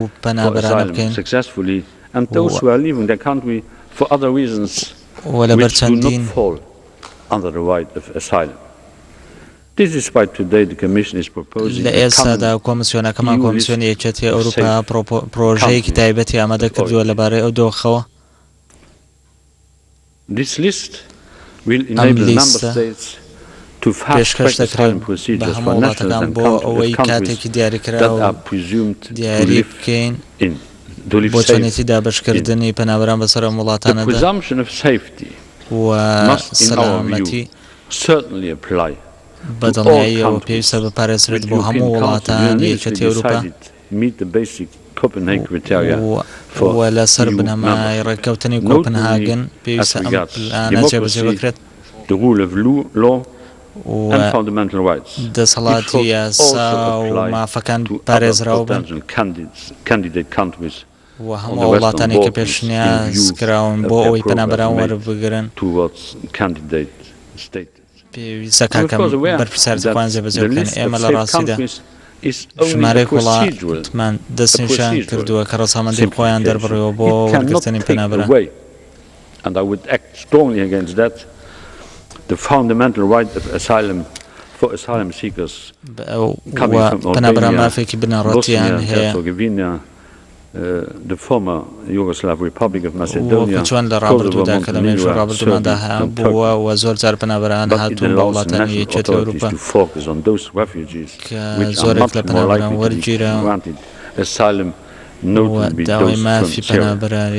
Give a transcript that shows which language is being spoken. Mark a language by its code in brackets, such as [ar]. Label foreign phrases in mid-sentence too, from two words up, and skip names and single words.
[ckb] پەنابەران بکەین [en] and those who are leaving the country for other reasons which do not fall under the right of asylum. This is why today the Commission is proposing [ckb] لە ئێستادا کۆمسیۆنەکەمان کۆمسیۆنی یەکێتی ئەوروپا پرۆژەیەکی تایبەتی ئامادە کردووە لەبارەی ئەو دۆخەوە. [en] This list will enable member states to fast-track asylum procedures for nationals and countries that are presumed to live [ckb] بۆچەنێتی دابشکردنی پەنابەران بەسەر وڵاتانەدا. [en] The presumption of safety must, in our view, certainly apply to all countries which European Council unanimously decided meet the basic Copenhagen criteria for EU members, notably as regards democracy, the rule of law, and fundamental rights. This also applies to other potential candidate countries on the Western Balkans in view of their progress made towards candidate status. [ckb] پێویستە کاکەم بەرپرسیارەکان جێبەجێ بکەن. ئێمە لە ڕاستیدا ژمارەی وڵاتمان دەستنیشان کردووە کە ڕەسامەندی خۆیان دەربڕێەوە بۆ وەرگرتنی پەنابەران. [en] And I would act strongly against that. The fundamental right of asylum for asylum seekers coming from Albania, Bosnia and Herzegovina, the former Yugoslav Republic of Macedonia, Kosovo, Montenegro, Serbia, to focus on those refugees which are much more likely to be granted asylum, notably those from Syria.